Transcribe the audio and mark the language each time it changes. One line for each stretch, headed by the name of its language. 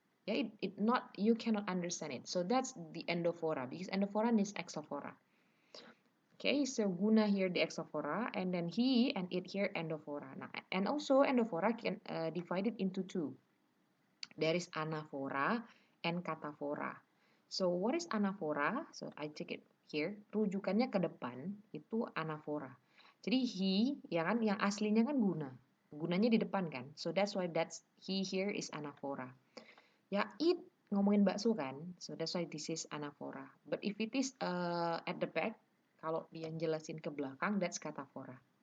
English: Yeah, it not, you cannot understand it. So that's the endophora because endophora is exophora. Okay, so Guna here the exophora, and then he and it here endophora. Now, and also endophora can divided into two. There is anaphora and kataphora. So what is anaphora? So I take it here.
Indonesian: Rujukannya ke depan itu anaphora. Jadi he, ya kan, yang aslinya kan guna. Gunanya di depan kan.
English: So that's why he here is anaphora.
Indonesian: Ya, eat ngomongin bakso kan.
English: So that's why this is anaphora. But if it is at the back,
Indonesian: kalau dia jelasin ke belakang,
English: that's kataphora.